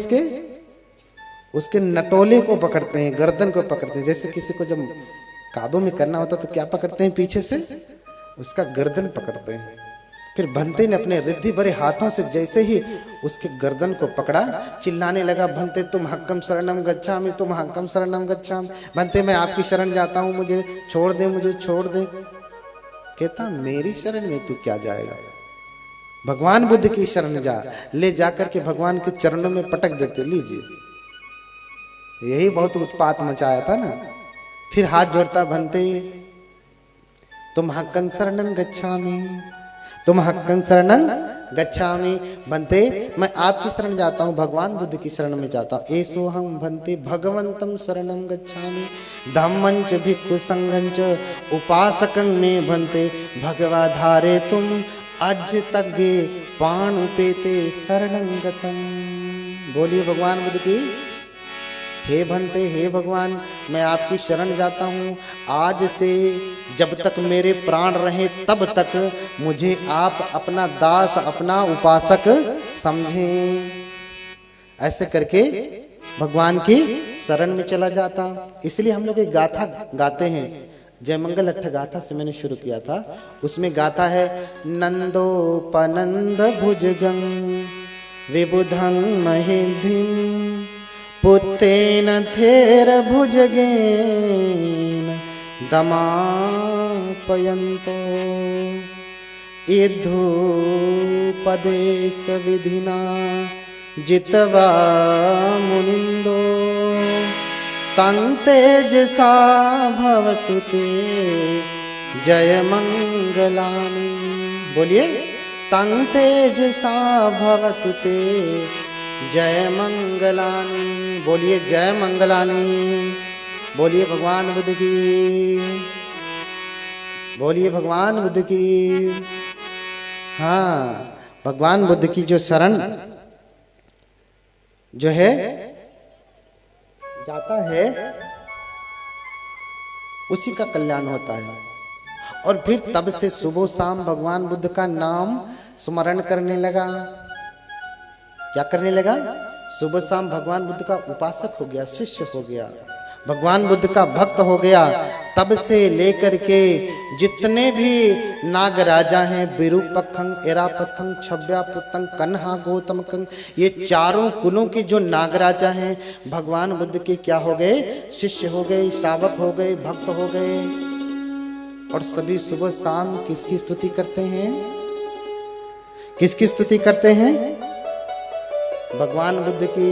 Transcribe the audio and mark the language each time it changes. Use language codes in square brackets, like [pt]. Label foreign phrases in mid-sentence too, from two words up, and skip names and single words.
[hi] उसके नटोले को पकड़ते हैं, गर्दन को पकड़ते हैं। जैसे किसी को जब काबू में करना होता तो क्या पकड़ते हैं? पीछे से उसका गर्दन पकड़ते हैं। फिर भंते ने अपने रिद्धि भरे हाथों से जैसे ही उसके गर्दन को पकड़ा, चिल्लाने लगा, भंते [pi] तुम हक्कम शरणम गच्छामि, तुम हक्कम शरणम गच्छामि। [hi] भंते मैं आपकी शरण जाता हूं, मुझे छोड़ दे, मुझे छोड़ दे। कहता मेरी शरण में तू क्या जाएगा? भगवान बुद्ध की शरण जा। ले जाकर के भगवान के चरणों में पटक देते, लीजिए। यही बहुत उत्पात मचाया था ना। फिर हाथ जोड़ता भंते, [pi] तुम हक्कं शरणं गच्छामि, तुम हक्कं शरणं गच्छामि। [hi] भंते मैं आपकी शरण जाता हूँ, भगवान बुद्ध की शरण में जाता हूँ। [pi] एसो हम भंते भगवंतं शरणं गच्छामि, धम्मं च भिक्खु संघं च उपासकं मे भंते, भगवाधारे तुम अज तग्गे पाणुपेते शरणं गतं। [hi] बोलिए भगवान बुद्ध की। हे भंते, हे भगवान, मैं आपकी शरण जाता हूँ। आज से जब तक मेरे प्राण रहे तब तक मुझे आप अपना दास, अपना उपासक समझें। ऐसे करके भगवान की शरण में चला जाता। इसलिए हम लोग एक गाथा गाते हैं, जयमंगल अट्ठ गाथा से मैंने शुरू किया था। उसमें गाथा है, [pi] नंदोपनंद भुजगं विबुधं महेधिं, पुत्तेन थेर भुजगेन दमापयन्तो, इद्धूपदेश विधिना जित्वा मुनिन्दो, तं तेजसा भवतु ते जय मंगलानि। बोलिए, तं तेजसा भवतु ते जय मंगलानि। बोलिए जय मंगलानि। [hi] बोलिए भगवान बुद्ध की, बोलिए भगवान बुद्ध की। हाँ, भगवान बुद्ध की जो शरण जो है जाता है, उसी का कल्याण होता है। और फिर तब से सुबह शाम भगवान बुद्ध का नाम स्मरण करने लगा। क्या करने लगा? सुबह शाम भगवान बुद्ध का उपासक हो गया, शिष्य हो गया, भगवान बुद्ध का भक्त हो गया। तब से लेकर के जितने भी नाग राजा हैं, विरूपखं, एरापथं, छव्यापुतं, कन्हा, गौतमकं, ये चारों कुलों के जो नाग राजा हैं, भगवान बुद्ध के क्या हो गए? शिष्य हो गए, श्रावक हो गए, भक्त हो गए। और सभी सुबह शाम किसकी स्तुति करते हैं? किसकी स्तुति करते हैं? भगवान बुद्ध की।